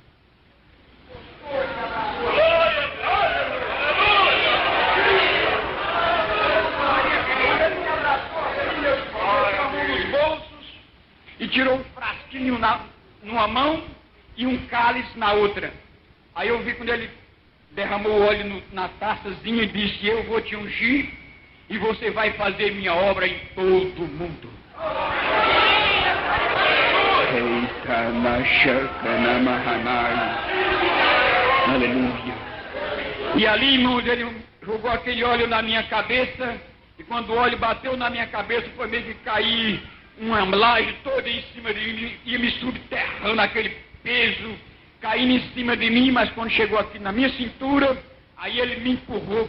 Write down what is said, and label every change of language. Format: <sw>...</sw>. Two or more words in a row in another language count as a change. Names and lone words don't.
<pt>E tirou um frasquinho numa mão e um cálice na outra. Aí eu vi quando ele derramou o óleo na taçazinha e disse, eu vou te ungir e você vai fazer minha obra em todo o mundo. Eita, na chaca, na mahanai. Aleluia. E ali, irmãos, ele jogou aquele óleo na minha cabeça, e quando o óleo bateu na minha cabeça, foi meio que cair uma laje toda em cima de mim, ia me subterrando aquele peso, caindo em cima de mim, mas quando chegou aqui na minha cintura, aí ele me empurrou.</pt>